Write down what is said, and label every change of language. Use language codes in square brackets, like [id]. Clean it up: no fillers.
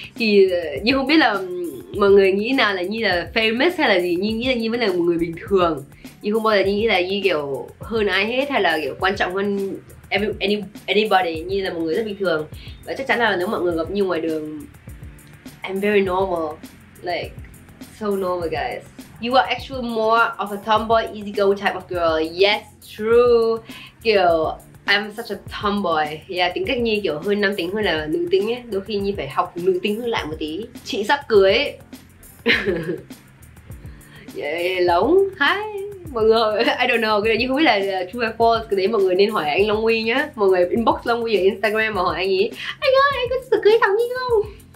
[vi] Thì Nhi không biết là mọi người nghĩ nào là Nhi là famous hay là gì. Nhi nghĩ là Nhi vẫn là một người bình thường. Nhi không bao giờ Nhi nghĩ là Nhi kiểu hơn ai hết hay là kiểu quan trọng hơn anybody. Nhi là một người rất bình thường. Và chắc chắn là nếu mọi người gặp Nhi ngoài đường, [en] I'm very normal, like so normal guys. You are actually more of a tomboy, easygoing type of girl. Yes, true. Kiểu I'm such a tomboy. [vi] Yeah, tính cách Nhi kiểu hơi nam tính hơn là nữ tính ấy. Đôi khi Nhi phải học nữ tính hơn lại một tí. Chị sắp cưới. Yeah, Long, hi. Mọi người, [en] I don't know, [vi] cái này Nhi không biết là true hay false. Cái đấy mọi người nên hỏi anh Long Huy nhá. Mọi người inbox Long Huy ở Instagram mà hỏi anh ấy: anh ơi, anh có sắp cưới thằng Nhi không?